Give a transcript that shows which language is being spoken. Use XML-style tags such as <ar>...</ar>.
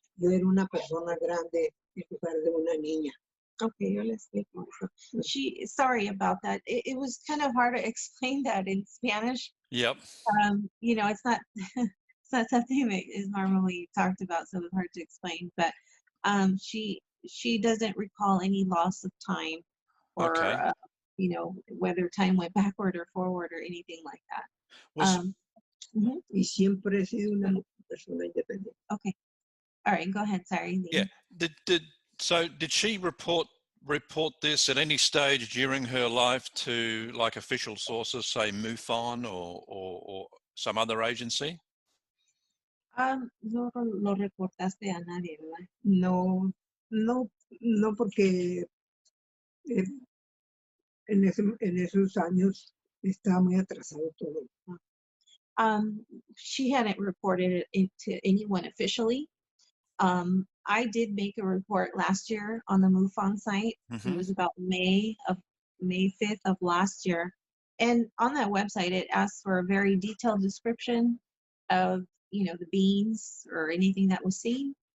<es>Yo era una persona grande en lugar de una niña. Okay, yo le explico eso.</es> <en>Sorry about that. It was kind of hard to explain that in Spanish. Yep. You know, it's not it's not something that is normally talked about, so it's hard to explain. But she doesn't recall any loss of time, or Okay. you know, whether time went backward or forward or anything like that. Was Mhm.</en> <es>Y siempre he sido una persona independiente.</es> <en>Okay. All right, go ahead. Sorry. yeah. Did she report this at any stage during her life to like official sources, say MUFON or some other agency?</en> <es>No lo reportaste a nadie, ¿verdad? No, porque en esos años estaba muy atrasado todo.</es> <en>She hadn't reported it to anyone officially. I did make a report last year on the MUFON site. It was about May 5th of last year. And on that website, it asks for a very detailed description of, you know, the beings or anything that was seen.</en>